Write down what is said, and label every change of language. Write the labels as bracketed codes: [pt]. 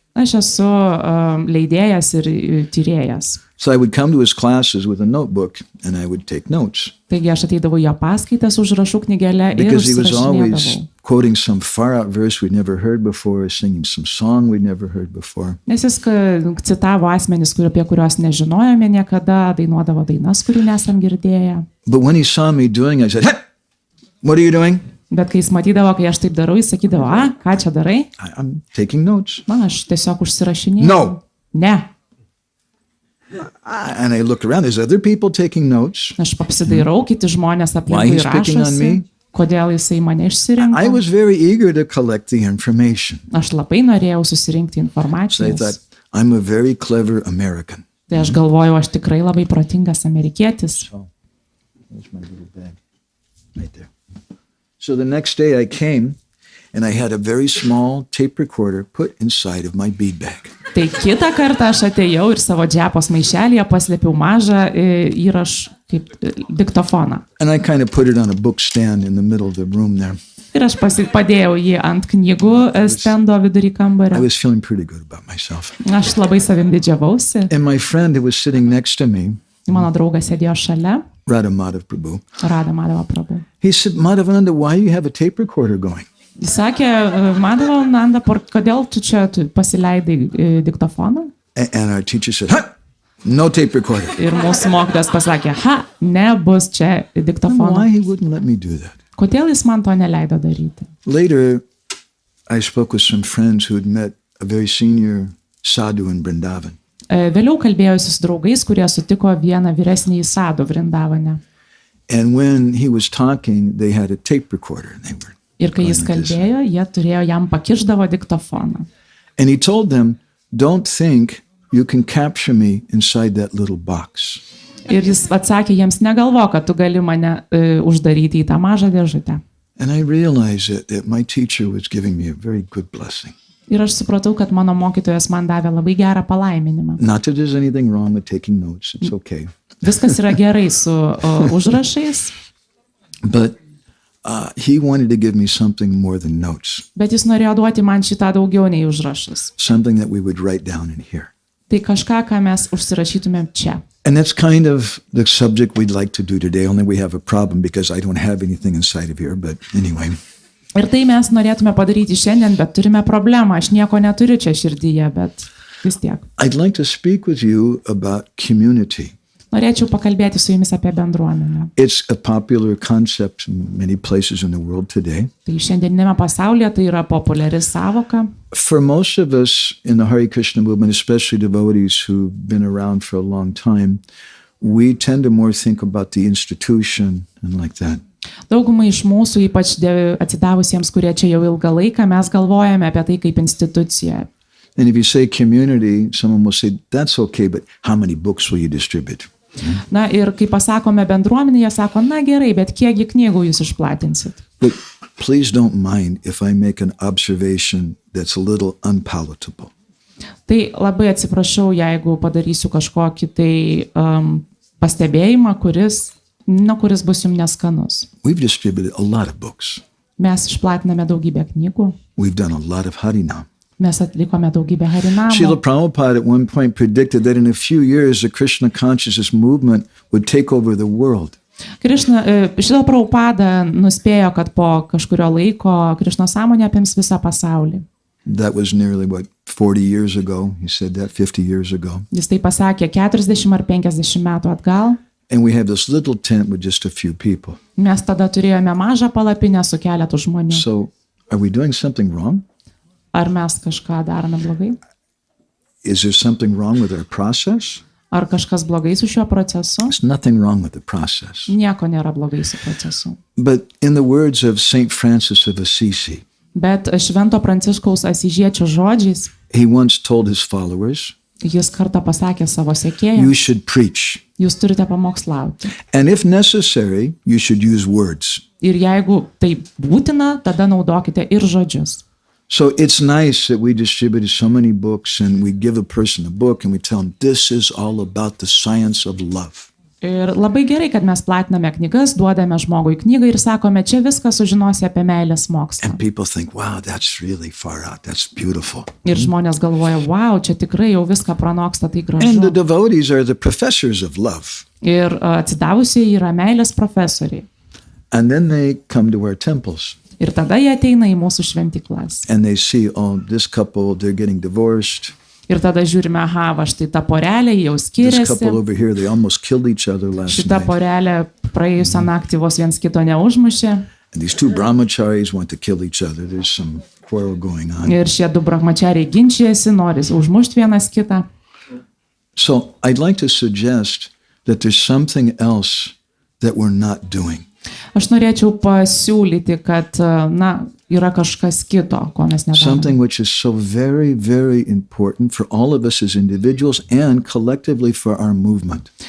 [lt] Aš esu leidėjas ir tyrėjas. [en] So I would come to his classes with a notebook and I would take notes. [lt] Taigi aš ateidavau jo paskaitas užrašų knygelę ir [en] Because he was always [lt] užsirašinėdavau. [en] quoting some far out verse we'd never heard before, singing some song we'd never heard before. [lt] Nes jis citavo asmenis, apie kuriuos nežinojome niekada, dainuodavo dainas, kurių nesam girdėję. [en] But when he saw me doing it, I said, "Hey, what are you doing?" [lt] Bet kai jis matydavo, kai aš taip darau, jis sakydavo, ką čia darai? [en] I'm taking notes. [lt] Na, aš tiesiog užsirašinėjau. [en] No. [lt] Ne. [en] And I look around, there's other people taking notes. [lt] Aš apsidairau, kiti žmonės [en] Why [lt] aplinkui [en] he's picking on [lt] rašosi. [en] me? [lt] Kodėl jisai mane [en] I [lt] išsirinko? [en] was very eager to collect the information. [lt] Aš labai norėjau susirinkti [en] So I [lt] informacijos. [en] thought, I'm a very clever American. [lt] Tai aš galvojau, aš tikrai labai protingas amerikietis. [en] So, there's my little bag right there. So the next day I came and I had a very small tape recorder put inside of my bead bag. [lt] Tai kitą kartą aš atėjau ir savo džiapos maišelėje paslėpiau mažą įrašą kaip diktofoną. [en] And I kind of put it on a book stand in the middle of the room there. [lt] Ir aš padėjau jį ant knygų stendo vidury kambario. [en] I was feeling pretty good about myself. [lt] Aš labai savim didžiavausi. [en] And my friend who was sitting next to me, [lt] Mano draugas sėdėjo šalia. [en] Prabhu. Madhava Prabhu. He said, Madhavananda, why do you have a tape recorder going? [lt] Jis sakė, Madhavananda, kodėl tu čia pasileidai diktofoną? [en] And our teacher said, ha! No tape recorder. [lt] Ir mūsų mokytojas pasakė, nebus čia diktofono. [en] Why he wouldn't let me do that? [lt] Kodėl jis man to neleido daryti? [en] Later, I spoke with some friends who had met a very senior sadhu in Vrindavan. [lt] Vėliau kalbėjausi su draugais, kurie sutiko vieną vyresnį sadhu Vrindavane. [en] And when he was talking, they had a tape recorder. And they were [lt] Ir kai jis kalbėjo, jie turėjo jam pakišdavo diktofoną. [en] And he told them, don't think you can capture me inside that little box. [lt] Ir jis atsakė jiems, negalvo, kad tu gali mane uždaryti į tą mažą dėžutę. [en] And I realized that my teacher was giving me a very good blessing. [lt] Ir aš supratau, kad mano mokytojas man davė labai gerą palaiminimą. [en] Not that there's anything wrong with taking notes. It's okay. [lt] Viskas yra gerai su užrašais. [en] But he wanted to give me something more than notes. [lt] Bet jis norėjo duoti man šitą daugiau nei užrašus. [en] Something that we would write down in here. [lt] Tai kažką, ką mes užsirašytumėm čia. [en] And that's kind of the subject we'd like to do today, only we have a problem because I don't have anything inside of here, but anyway. [lt] Ir tai mes norėtume padaryti šiandien, bet turime problemą. Aš nieko neturiu čia širdyje, bet vis tiek. [en] I'd like to speak with you about community. [lt] Norėčiau pakalbėti su jumis apie bendruomenę. [en] It's a popular concept in many places in the world today. [lt] Tai šiandieninėme pasaulyje tai yra populiari savoka. [en] For most of us in the Hare Krishna movement, especially devotees who've been around for a long time, we tend to more think about the institution and like that. [lt] Daugumai iš mūsų, ypač atsidavusiems, kurie čia jau ilgą laiką, mes galvojame apie tai kaip instituciją. [en] And if you say community, someone will say, that's okay, but how many books will you distribute? [lt] Na ir kai pasakome bendruomenė, jie sako, na gerai, bet kiekgi knygų jūs išplatinsit? [en] But please don't mind if I make an observation that's a little unpalatable. [lt] Tai labai atsiprašau, jeigu padarysiu kažkokį tai pastebėjimą, kuris bus jums neskanus. [en] We've distributed a lot of books. [lt] Mes išplatiname daugybę knygų. [en] We've done a lot of Harinam. [lt] Mes atlikome daugybę Harinamų. [en] Srila Prabhupada at one point predicted that in a few years the Krishna consciousness movement would take over the world. [lt] Šrila Prabhupada nuspėjo, kad po kažkurio laiko Krišnos sąmonė apims visą pasaulį. [en] That was nearly, 40 years ago? He said that 50 years ago. [lt] Jis tai pasakė 40 ar 50 metų atgal. [en] And we have this little tent with just a few people. [lt] Mes tada turėjome mažą palapinę su keletu žmonių. [en] So, are we doing something wrong? [lt] Ar mes kažką darome blogai? [en] Is there something wrong with our process? [lt] Ar kažkas blogai su šiuo procesu? [en] There's nothing wrong with the process. [lt] Nieko nėra blogai su procesu. [en] But in the words of Saint Francis of Assisi, [lt] Bet Švento Pranciškaus Asyžiečio žodžiais, [en] he once told his followers, [lt] jis kartą pasakė savo sekėjams, [en] you should preach. [lt] Jūs turite pamokslauti. [en] And if necessary, you should use words. [lt] Ir jeigu tai būtina, tada naudokite ir žodžius. [en] So it's nice that we distributed so many books and we give a person a book and we tell them this is all about the science of love. [lt] Ir labai gerai, kad mes platiname knygas, duodame žmogui knygą ir sakome, čia viską sužinosi apie meilės mokslą. [en] And people think, wow, that's really far out. That's beautiful. [lt] Ir žmonės galvoja, wow, čia tikrai jau viską pranoksta, tai gražu. [en] And the devotees are the professors of love. [lt] Ir atsidavusiai yra meilės profesoriai. [en] And then they come to our temples. [lt] Ir tada jie ateina į mūsų šventiklas. [en] And they see, oh, this couple, they're getting divorced. [lt] Ir tada žiūrime, va štai ta porelė jau [en] This [lt] skiriasi. [en] couple over here, they almost killed each other last [lt] Šita [en] night. [lt] porelė praėjusią naktį vos viens kito neužmušė. [en] And these two brahmacharis want to kill each other. There's some quarrel going on. [lt] Ir šie du brahmachariai ginčijasi, nori užmušti vienas kitą. [en] So I'd like to suggest that there's something else that we're not doing. [lt] Aš norėčiau pasiūlyti, kad, yra kažkas kito, ko mes nedarome. [en] Something which is so very, very important for all of us as individuals and collectively for our movement.